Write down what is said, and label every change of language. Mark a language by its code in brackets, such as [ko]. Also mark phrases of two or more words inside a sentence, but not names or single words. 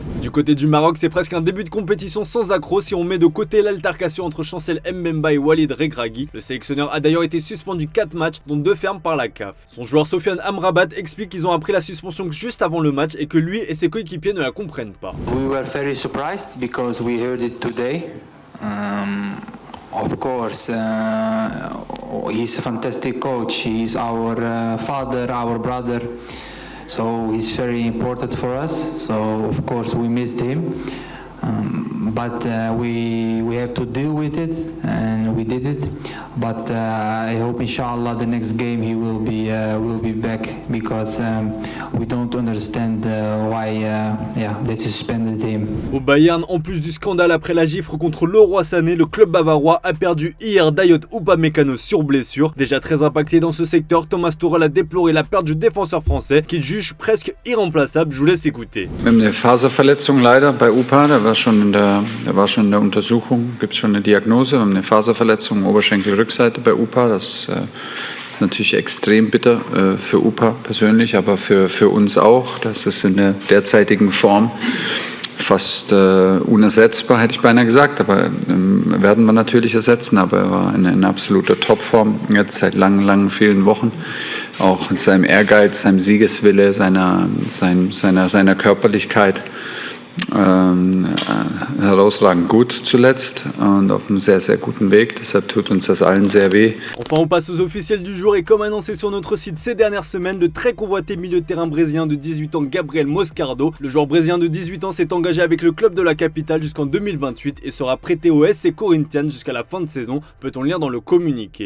[fr] Du côté du Maroc, c'est presque un début de compétition sans accroc si on met de côté l'altercation entre Chancel Mbemba et Walid Regragui. Le sélectionneur a d'ailleurs été suspendu 4 matchs, dont 2 fermes par la CAF. Son joueur Sofiane Amrabat explique qu'ils ont appris la suspension juste avant le match et que lui et ses coéquipiers ne la comprennent pas. [en] We were very surprised because we heard it today. Of course, he's a fantastic coach. He's our father, our brother. So he's very important for us. So of course we missed him. But we have to deal with it, and we did it. But I hope, inshallah, the next game he will be back because we don't understand why they suspended him. [fr] Au Bayern, en plus du scandale après la gifle contre Leroy Sané, le club bavarois a perdu hier Dayot Upamecano sur blessure. Déjà très impacté dans ce secteur, Thomas Tuchel a déploré la perte du défenseur français qu'il juge presque irremplaçable. Je vous laisse écouter. [de] Wir haben eine Faserverletzung leider bei Upa, der war schon in der Untersuchung, gibt es schon eine Diagnose. Wir haben eine Faserverletzung Oberschenkelrückseite bei Upa. Das ist natürlich extrem bitter für Upa persönlich, aber für uns auch. Das ist in der derzeitigen Form fast unersetzbar, hätte ich beinahe gesagt. Aber werden wir natürlich ersetzen. Aber er war in absoluter Topform jetzt seit langen, vielen Wochen. Auch in seinem Ehrgeiz, seinem Siegeswille, seiner Körperlichkeit. Herausragend gut zuletzt und auf einem sehr guten Weg, deshalb tut uns das allen sehr weh. [fr] Enfin, on passe aux officiels du jour et comme annoncé sur notre site ces dernières semaines, le très convoité milieu de terrain brésilien de 18 ans Gabriel Moscardo. Le joueur brésilien de 18 ans s'est engagé avec le club de la capitale jusqu'en 2028 et sera prêté au SC Corinthians jusqu'à la fin de saison, peut-on lire dans le communiqué.